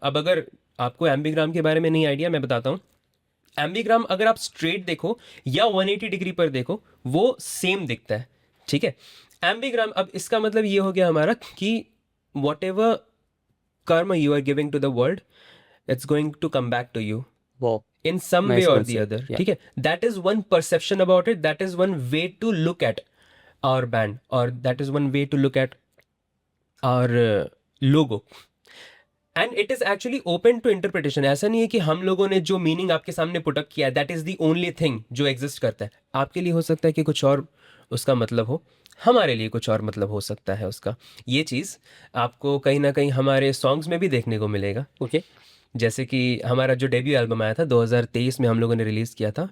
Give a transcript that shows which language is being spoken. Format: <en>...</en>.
<hi>अब अगर आपको एम्बीग्राम के बारे में नहीं आइडिया, मैं बताता हूँ. एम्बीग्राम अगर आप स्ट्रेट देखो या 180 डिग्री पर देखो वो सेम दिखता है. ठीक है, एम्बीग्राम. अब इसका मतलब ये हो गया हमारा कि</hi> <en>Whatever karma you are giving to the world, it's going to come back to you in some way or the other.</en> <hi>ठीक है,</hi> <en>that is one perception about it, that is one way to look at our band, or that is one way to look at our logo, and it is actually open to interpretation.</en> <hi>ऐसा नहीं है कि हम लोगों ने जो meaning आपके सामने पुट अप किया</hi> <en>that is the only thing</en> <hi>जो एग्जिस्ट करता है. आपके लिए हो सकता है कि कुछ और उसका मतलब हो, हमारे लिए कुछ और मतलब हो सकता है उसका. ये चीज़ आपको कहीं ना कहीं हमारे सॉन्ग्स में भी देखने को मिलेगा. ओके. जैसे कि हमारा जो डेब्यू एल्बम आया था 2023 में हम लोगों ने रिलीज़ किया था.</hi>